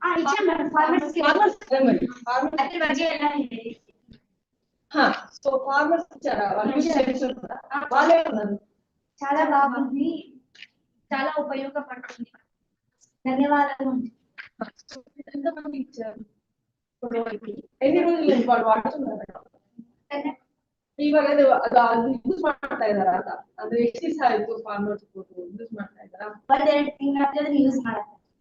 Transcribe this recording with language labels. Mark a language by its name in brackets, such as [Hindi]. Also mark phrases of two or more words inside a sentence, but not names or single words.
[Telugu] సో ఫార్మర్స్ ఇచ్చారా? వాళ్ళు యూస్ చేస్తున్నారా? వాళ్ళే ఉన్నారు. చాలా బాగుంది, చాలా ఉపయోగపడుతుంది. ధన్యవాదాలు. ఎంతమంది ఇచ్చారు? ఎన్ని రోజులు వాళ్ళు వాడుతున్నారు? [Kannada] ಇವಾಗ ಅದು ಯೂಸ್ ಮಾಡ್ತಾ ಇದಾರ ಅಂತ ಅಂದ್ರೆ ಎಷ್ಟು ದಿವಸ ಆಯ್ತು ಫಾರ್ಮರ್ಸ್ ಯೂಸ್ ಮಾಡ್ತಾ ಇದಾರ? ಒಂದೆರಡು ತಿಂಗಳಾದ್ರೆ ಯೂಸ್ ಮಾಡ್ತಾರೆ.